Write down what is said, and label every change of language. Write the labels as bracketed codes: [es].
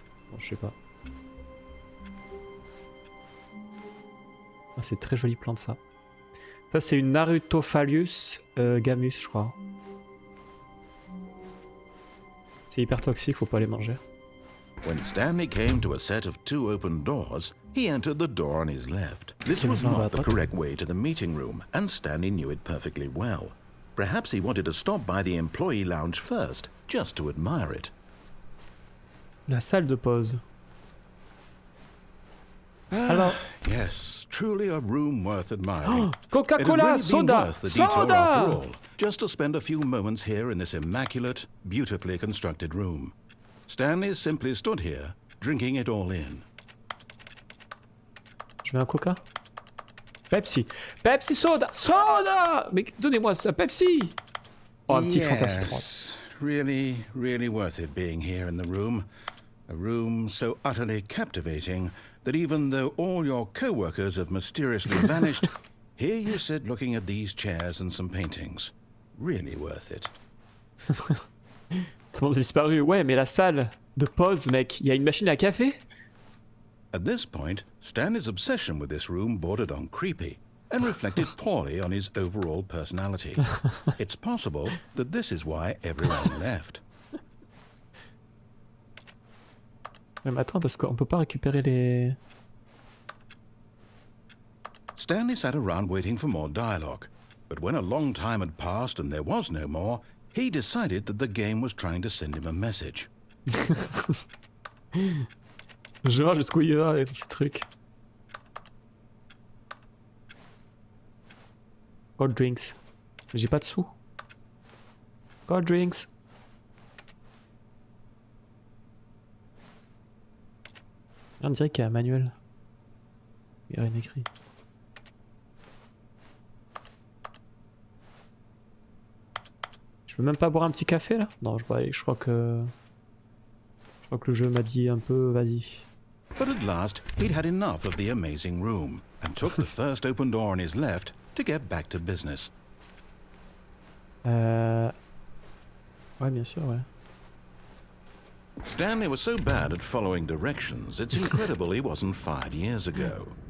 [fr] Bon, je sais pas. Ah, c'est très jolie plante ça. Ça c'est une Narutophallus gamus je crois. C'est hyper toxique, faut pas les manger. [en] When Stanley came to a set of 2 open doors, he entered the door on his left. This was not the correct way to the meeting room, and Stanley knew it perfectly well. Perhaps he wanted to stop by the employee lounge first, just to admire it. [fr] La salle de pause. Alors. [en] Yes, truly a room worth admiring. Coca-Cola, really soda, soda! Just to spend a few moments here in this immaculate, beautifully constructed room. Stanley simply stood here, drinking it all in. [fr] Je veux un Coca. Pepsi. Pepsi soda! Soda! Mais donnez-moi ça, Pepsi! Oh, un petit Fantastique 3. [en] Really, really worth it being here in the room. A room so utterly captivating that even though all your co-workers have mysteriously vanished, here you sit looking at these chairs and some paintings. Really worth it. [fr] Tout le monde a disparu. Ouais, mais la salle de pause, mec, il y a une machine à café? [en] At this point, Stanley's obsession with this room bordered on creepy and reflected poorly on his overall personality. It's possible that this is why everyone left. [fr] Mais attends, parce qu'on peut pas récupérer les... [en] Stanley sat around waiting for more dialogue, but when a long time had passed and there was no more, he decided that the game was trying to send him a message. [fr] Je vois jusqu'où il va avec ces trucs. [en] Cold drinks. [fr] J'ai pas de sous. [en] Cold drinks. [fr] On dirait qu'il y a un manuel. Il y a rien écrit. Je peux même pas boire un petit café là? Non, je crois que le jeu m'a dit un peu vas-y. [en] But at last, he'd had enough of the amazing room and took the first open door on his left to get back to business. [fr] Ouais, bien sûr, ouais. [en] Stanley was so bad at following directions, it's incredible he wasn't fired years ago.